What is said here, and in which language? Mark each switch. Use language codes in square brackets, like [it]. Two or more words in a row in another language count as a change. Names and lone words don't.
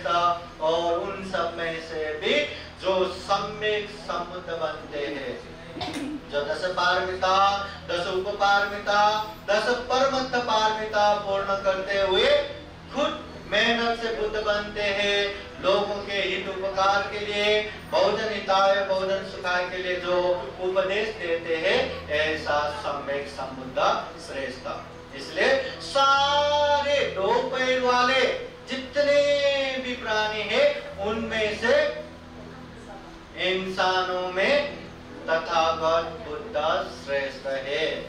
[hi] और उन सब में से भी जो सम्यक संबुद्ध बनते हैं, जो 10 पारमिता, 10 उपपारमिता, 10 परमत्थ पारमिता पूर्ण करते हुए खुद मेहनत से बुद्ध बनते हैं, लोगों के हित उपकार के लिए, [sa] बहुजन हिताय बहुजन सुखाय [hi] के लिए जो उपदेश देते हैं, ऐसा सम्यक संबुद्ध श्रेष्ठ। इसलिए सारे दो पैर वाले जितने भी प्राणी हैं उनमें से इंसानों में तथागत बुद्ध श्रेष्ठ है।